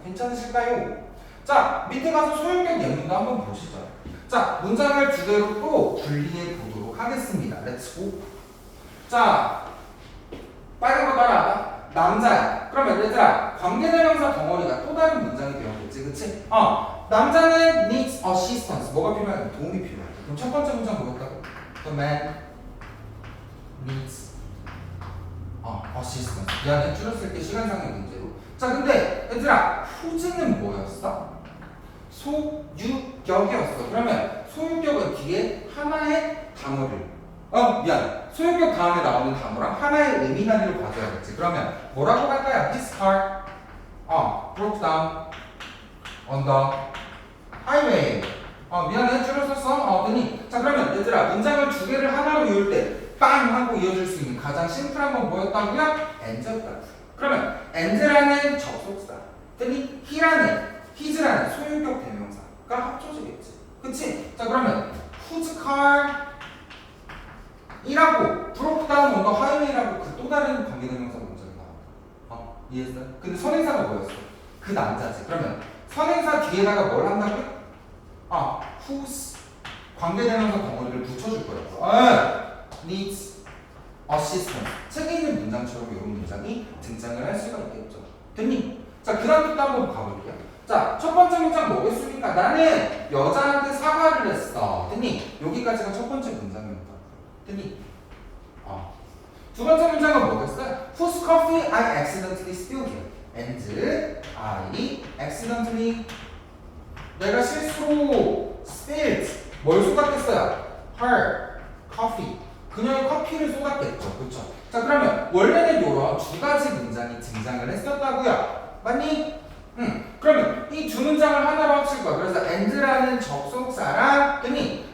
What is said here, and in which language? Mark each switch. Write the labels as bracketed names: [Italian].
[Korean] 괜찮으실까요? 자, 밑에 가서 소형격 예문도 한번 보시죠. 자, 문장을 두 개로 또 분리해 보도록 하겠습니다. [English] Let's go. [Korean] 자, 빨간 거 따라와봐. 남자야. 그러면 얘들아, 관계대명사 덩어리가 또 다른 문장이 되었겠지, 그치? 남자는 [English] needs assistance. [Korean] 뭐가 필요해? 도움이 필요해. 그럼 첫 번째 문장 뭐였다고? [English] The man needs assistance. [Korean] 미안해, 줄였을 때 시간상의 문제로. 자, 근데 얘들아, who's는 뭐였어? 소유격이었어. 그러면 소유격은 뒤에 하나의 단어를 미안. 소유격 다음에 나오는 단어랑 하나의 의미 단위를 가져야겠지. 그러면 뭐라고 할까요? [English] This car broke down on the highway. [Korean] 미안해, 줄였었어. 됐니? 자, 그러면 얘들아, 문장을 두 개를 하나로 이을 때 빵 하고 이어질 수 있는 가장 심플한 건 뭐였다고요? and였다고. 그러면 and라는 접속사, 됐니? his라는 소유격 대명사가 합쳐지겠지. 그치? 자, 그러면 whose car 이라고 [English] broke down on the highway [Korean] 라고 그 또 다른 관계대명사 문장이 나와. 이해했어? 근데 선행사가 뭐였어? 그 남자지. 그러면 선행사 뒤에다가 뭘 한다고요? whose 관계대명사 덩어리를 붙여줄 거라고. [English] needs assistance. [Korean] 책에 있는 문장처럼 이런 문장이 등장을 할 수가 있겠죠. 됐니? 자, 그 다음부터 한번 가볼게요. 자, 첫 번째 문장 뭐겠습니까? 나는 여자한테 사과를 했어. 됐니? 여기까지가 첫 번째 문장입니다. 됐니? 두 번째 문장은 뭐겠어요? [English] Whose coffee I accidentally spilled and I accidentally [Korean] 내가 실수로 [English] spilled [Korean] 뭘 쏟았겠어요? [English] Her coffee [Korean] 그녀의 커피를 쏟았겠죠. 그렇죠? 자, 그러면 원래는 이런 두 가지 문장이 등장을 했었다고요. 맞니? 그러면 이 두 문장을 하나로 합칠 거야. 그래서 and라는 접속사랑 됐니?